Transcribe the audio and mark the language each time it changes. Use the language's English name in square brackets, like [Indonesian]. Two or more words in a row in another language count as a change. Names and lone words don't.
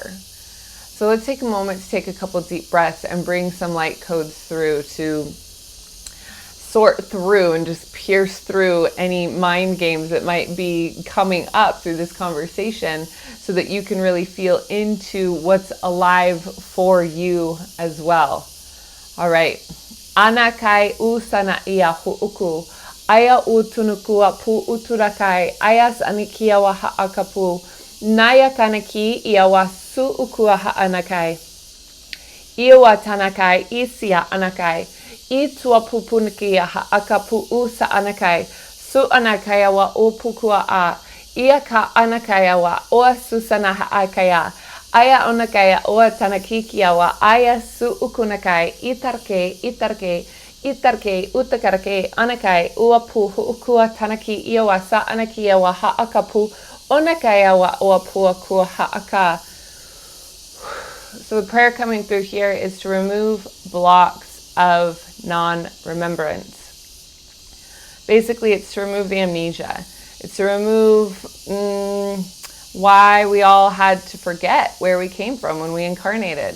[English] So let's take a moment to take a couple deep breaths and bring some light codes through to sort through and just pierce through any mind games that might be coming up through this conversation so that you can really feel into what's alive for you as well. All right. Anakai usana ia hu'uku. Aya utunukua pu uturakai. Ayas anikia wa ha'akapu. Naya kanaki ia wa su'ukua ha'anakai. Iwa tanakai isia anakai. Itua pupunkia ha'akapu usa anakai. Su anakaya wa upukua a. Ia ka anakaya wa oa susana ha'akaya. Aya onakaya oa tanakikia wa aya su'ukunakai. Itarke. Itarke, utakarake, anakai, uapu, hu'ukua, tanaki, iwa, sa anakia wa ha'akapu, onakaya wa uapua kua ha'aka. So the prayer coming through here is to remove blocks of non-remembrance. Basically, it's to remove the amnesia. It's to remove why we all had to forget where we came from when we incarnated.